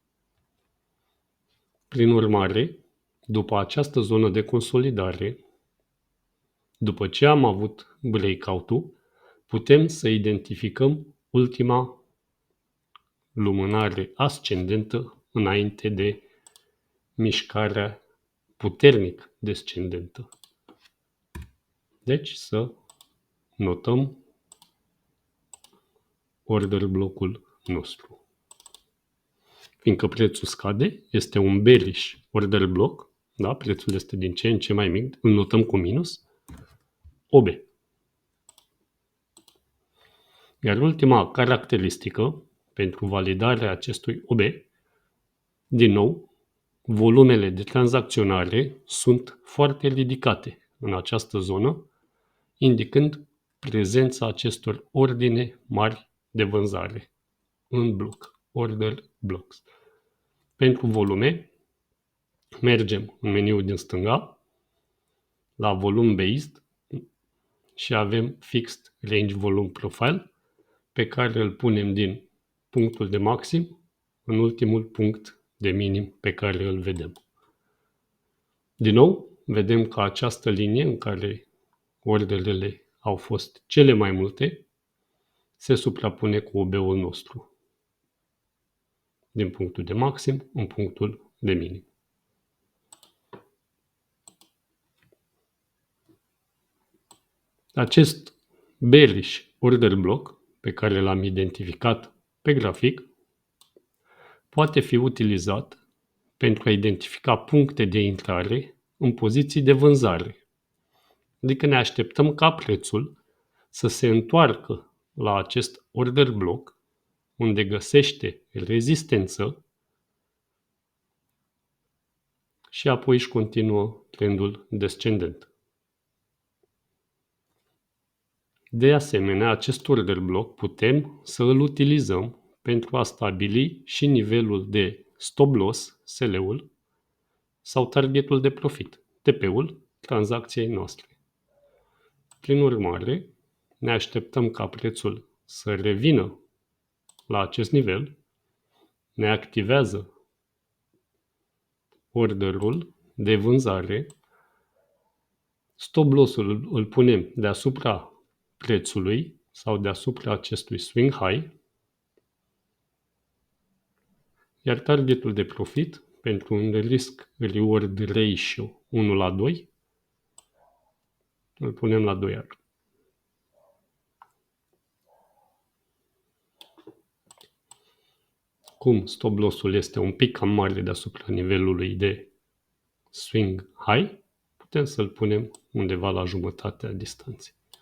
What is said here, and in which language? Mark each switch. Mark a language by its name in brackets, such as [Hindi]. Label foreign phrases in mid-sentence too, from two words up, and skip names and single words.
[Romanian] Prin urmare, după această zonă de consolidare, după ce am avut breakout-ul, putem să identificăm ultima lumânare ascendentă înainte de mișcarea puternic descendentă. Deci să notăm [English] order block-ul [Romanian] nostru. Fiindcă prețul scade, este un [English] bearish order block, [Romanian] da? Prețul este din ce în ce mai mic, îl notăm cu minus, OB. Iar ultima caracteristică pentru validarea acestui OB, din nou, volumele de tranzacționare sunt foarte ridicate în această zonă, indicând prezența acestor ordine mari de vânzare în bloc, [English] order blocks. [Romanian] Pentru volume, mergem în meniul din stânga, la [English] volume based [Romanian] și avem [English] fixed range volume profile, [Romanian] pe care îl punem din punctul de maxim în ultimul punct de minim pe care îl vedem. Din nou, vedem că această linie în care orderele au fost cele mai multe se suprapune cu OB-ul nostru din punctul de maxim în punctul de minim. Acest [English] bearish order block [Romanian] pe care l-am identificat pe grafic poate fi utilizat pentru a identifica puncte de intrare în poziții de vânzare. Adică ne așteptăm ca prețul să se întoarcă la acest [English] order block [Romanian] unde găsește rezistență și apoi își continuă trendul descendent. De asemenea, acest [English] order block [Romanian] putem să îl utilizăm pentru a stabili și nivelul de [English] stop loss, [Romanian] SL-ul, sau targetul de profit, TP-ul, tranzacției noastre. Prin urmare, ne așteptăm ca prețul să revină la acest nivel, ne activează orderul de vânzare, [English] stop loss-ul [Romanian] îl punem deasupra prețului sau deasupra acestui [English] swing high, [Romanian] iar targetul de profit pentru un [English] risk-reward ratio [Romanian] 1:2 îl punem la 2R. Cum [English] stop loss-ul [Romanian] este un pic cam mare deasupra nivelului de [English] swing high, [Romanian] putem să-l punem undeva la jumătatea distanței.